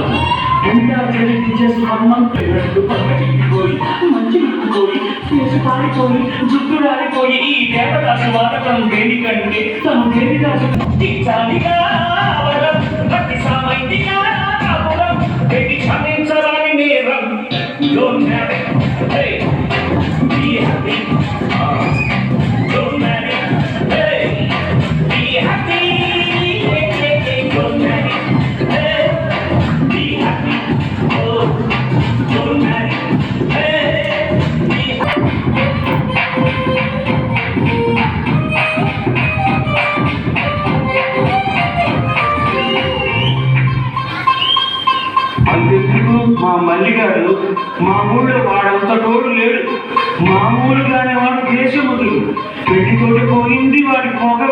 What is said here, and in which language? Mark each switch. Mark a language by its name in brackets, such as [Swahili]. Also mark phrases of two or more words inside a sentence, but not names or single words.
[Telugu] పెళ్లి చేసుకున్నట్టు పోయి మంచి పోయి కేసు పారిపోయి జుట్టు రాలిపోయి ఈ దేవదాసు వాడకం దేనికంటే తను దేవిదాసు ప్రతి సామైందిగా పెళ్లి క్షమించరాని నేరం [English] Don't marry, hey, be happy. Don't marry, hey, be happy. Don't marry, hey, be happy. Oh, don't marry, hey, be happy. [Telugu] అంతెందుకు మా మల్లిగాడు మా ఊళ్ళో వాడంత తోడు లేడు. మామూలుగానే వాడు దేశముడు. పెళ్లితోటి పోయింది వాడి పొగరు.